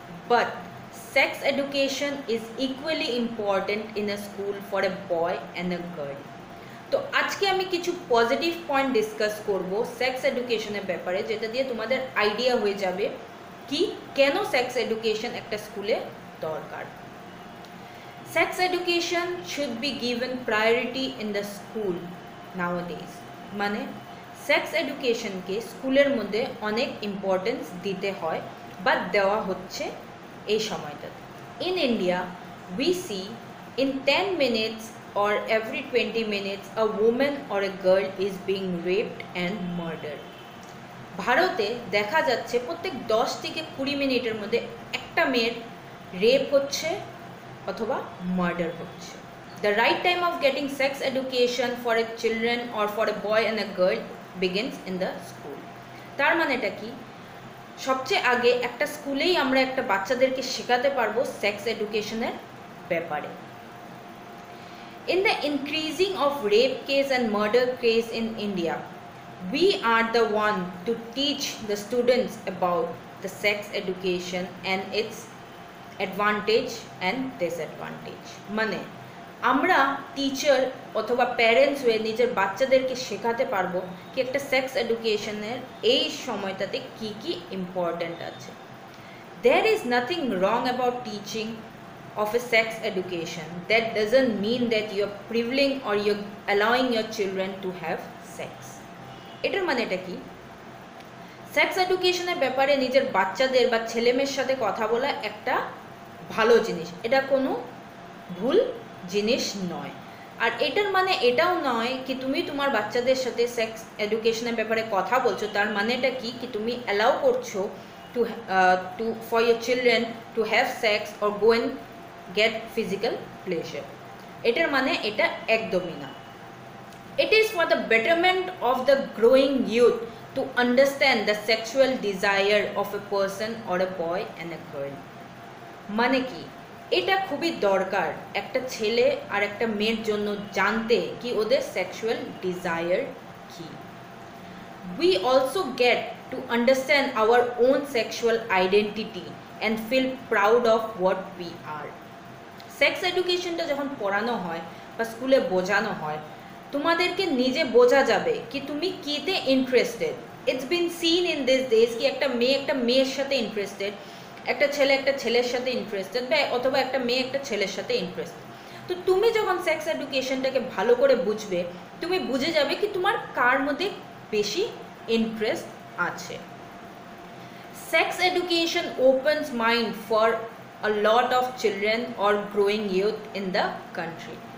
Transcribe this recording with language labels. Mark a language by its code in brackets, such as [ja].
[en] But sex education is equally important in a school for a boy and a girl. [bn] তো আজকে আমি কিছু positive point discuss করব sex এডুকেশনের ব্যাপারে, যেটা দিয়ে তোমাদের আইডিয়া হয়ে যাবে কি কেন সেক্স এডুকেশন একটা স্কুলে দরকার। [en] Sex education should be given priority in the school nowadays. [bn] মানে সেক্স এডুকেশনকে স্কুলের মধ্যে অনেক ইম্পর্টেন্স দিতে হয় বা দেওয়া হচ্ছে এই সময়টাতে। [en] In India we see in 10 minutes or every 20 minutes a woman or a girl is being raped and murdered. [bn] ভারতে দেখা যাচ্ছে প্রত্যেক 10 থেকে 20 মিনিটের মধ্যে একটা মেয়ের রেপ হচ্ছে অথবা মার্ডার হচ্ছে। [en] The right time of getting sex education for a children or for a boy and a girl begins in the school. [bn] তার মানেটা কি, সবচেয়ে আগে একটা স্কুলেই আমরা একটা বাচ্চাদেরকে শেখাতে পারবো সেক্স এডুকেশনের ব্যাপারে। [en] In the increasing of rape case and murder case in India, we are the one to teach the students about the sex education and its advantage and disadvantage. [bn] মানে আমরা টিচার অথবা প্যারেন্টস হয়ে নিজের বাচ্চাদেরকে শেখাতে পারবো কি একটা সেক্স এডুকেশনের এই সময়টাতে কি কি ইম্পর্ট্যান্ট আছে। [en] There is nothing wrong about teaching of a sex education. That doesn't mean that you're privileging or you're allowing your children to have sex. [bn] এটার মানেটা কি, সেক্স এডুকেশনের ব্যাপারে নিজের বাচ্চাদের বা ছেলেমেয়ের সাথে কথা বলা একটা ভালো জিনিস, এটা কোনো ভুল জিনিস নয়। আর এটার মানে এটাও নয় কি তুমি তোমার বাচ্চাদের সাথে সেক্স এডুকেশনের ব্যাপারে কথা বলছো, তার মানেটা কি কি তুমি অ্যালাউ করছো [en] To for your children to have sex or go and get physical pleasure. [bn] এটার মানে এটা একদমই না। [en] It is for the betterment of the growing youth to understand the sexual desire of a person or a boy and a girl. [bn] মানে কি, এটা খুবই দরকার একটা ছেলে আর একটা মেয়ের জন্য জানতে কি ওদের সেক্সুয়াল ডিজায়ার কি। [en] We also get to understand our own sexual identity and feel proud of what we are. [bn] Sex এডুকেশনটা যখন পড়ানো হয় বা স্কুলে বোঝানো হয়, তোমাদেরকে নিজে বোঝা যাবে কি তুমি কিতে interested. [en] it's been seen in this days [bn] কি একটা মেয়ের সাথে ইন্টারেস্টেড, একটা ছেলের সাথে ইন্টারেস্টেড, বা অথবা একটা মেয়ে একটা ছেলের সাথে ইন্টারেস্টেড। তো তুমি যখন সেক্স এডুকেশনটাকে ভালো করে বুঝবে, তুমি বুঝে যাবে কি তোমার কার মধ্যে বেশি ইন্টারেস্ট আছে। [en] Sex education opens mind for a lot of children or growing youth in the country.